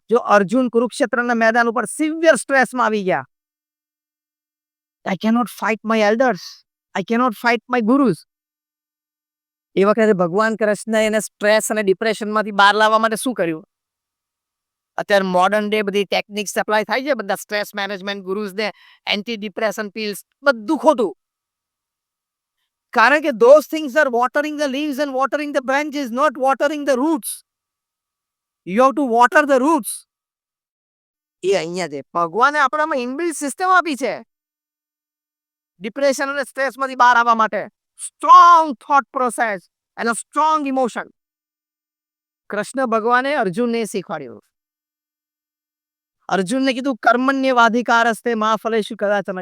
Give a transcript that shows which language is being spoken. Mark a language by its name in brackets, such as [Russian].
[Gujarati] જો અર્જુન કુરુક્ષેત્રના મેદાન ઉપર સિવિયર સ્ટ્રેસમાં આવી ગયા, [English] I cannot fight my elders, I cannot fight my gurus. [Gujarati] એ વખતે ભગવાન કૃષ્ણ એને સ્ટ્રેસ અને ડિપ્રેશનમાંથી બહાર લાવવા માટે શું કર્યું? અત્યારે મોડર્ન ડે બધી ટેકનિક્સ એપ્લાય થાય છે, બધા સ્ટ્રેસ મેનેજમેન્ટ ગુરુઝ ને એન્ટી ડિપ્રેશન પીલ્સ, બધું ખોટું. કારણ કે [English] those things are watering the leaves and watering the branches, not watering the roots. You have to water the roots. [Gujarati] એ અહીંયા છે. ભગવાને આપણામાં ઇનબિલ્ટ સિસ્ટમ આપી છે ડિપ્રેશન અને સ્ટ્રેસમાંથી બહાર આવવા માટે. સ્ટ્રોંગ થોટ પ્રોસેસ અને સ્ટ્રોંગ ઇમોશન. કૃષ્ણ ભગવાને અર્જુનને શીખવાડ્યું. અર્જુનને કીધું કર્મણ્યવાધિકારસ્તે મા ફલેષુ કદાચન.